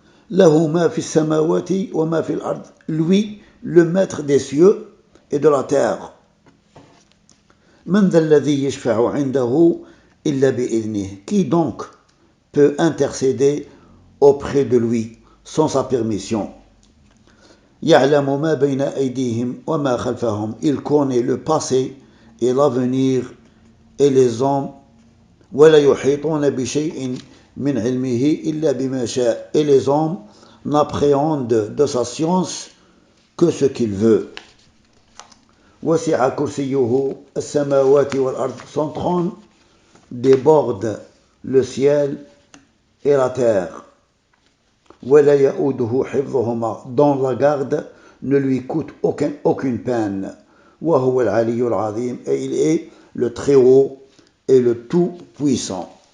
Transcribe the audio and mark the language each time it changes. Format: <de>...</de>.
<ar>Lahu ma fi samawati wa ma fi al-ard.</ar> <fr>Lui, le maître des cieux et de la terre.</fr> <ar>Man dha alladhi yashfa'u 'indahu illa bi'idhnihi.</ar> <fr>Qui donc peut intercéder auprès de lui sans sa permission?</fr> <ar>يعلم ما بين أيديهم وما خلفهم.</ar> <fr>Il connaît le passé et l'avenir et les hommes.</fr> <ar>ولا يحيطون بشيء من علمه إلا بما شاء.</ar> <fr>Et les hommes n'appréhendent de sa science que ce qu'il veut.</fr> <ar>وسع كرسيه السماوات والأرض.</ar> <fr>Son trône déborde le ciel et la terre.</fr> <ar>ولا يؤوده حفظهما.</ar> <fr>Dont la garde ne lui coûte aucune peine.</fr> <ar>وهو العلي العظيم.</ar> <fr>Et il est le très haut et le tout puissant.</fr>